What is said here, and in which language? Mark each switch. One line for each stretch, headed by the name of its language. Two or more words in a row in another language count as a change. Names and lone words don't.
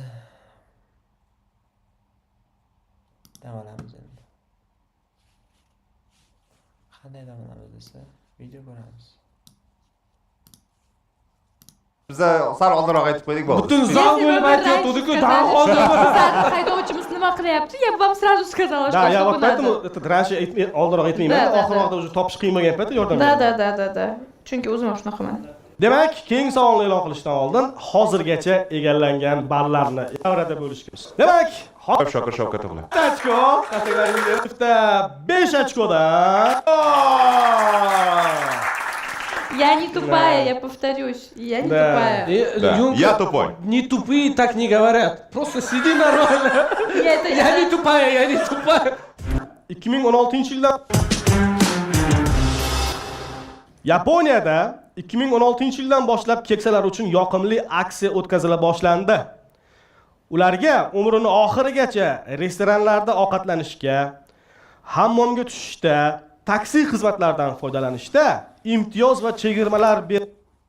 Uzbek: Dam olamiz endi. Qanday dam olamiz desa, video ko'ramiz. Biza sal oldinroq aytib qo'ydik bo'ldi. Butun zal bo'lib aytayotdi-ku, dan hozir haydovchimiz nima qilyapti?
Russian: Я вам сразу сказала, что я вот поэтому этот раньше
Uzbek: oldinroq aytmayman, oxirroqda уже topish qiyin bo'lgan paytda yordam beraman.
Russian: Да.
Uzbek: Chunki o'zim ham shunaqaman. Demak, keyingi savolni e'lon qilishdan oldin hozirgacha egallangan ballarni evrada bo'lishimiz. Demak, Shokir Shavkat o'g'li. 5 ochko, tasdiqlaringizda 5 ochkodan.
Russian: Я не тупая, я повторюсь. Я не тупая. Я тупой. Не тупые так не говорят. Просто сиди нормально. Я не тупая, я не тупая.
Uzbek: 2016-yilda Yaponiyada 2016-yildan boshlab keksalar uchun yoqimli aksiya o'tkazila boshlandi. Ularga umrining oxirigacha restoranlarda ovqatlanishga, hammomga tushishda, taksi xizmatlaridan foydalanishda imtiyoz va chegirmalar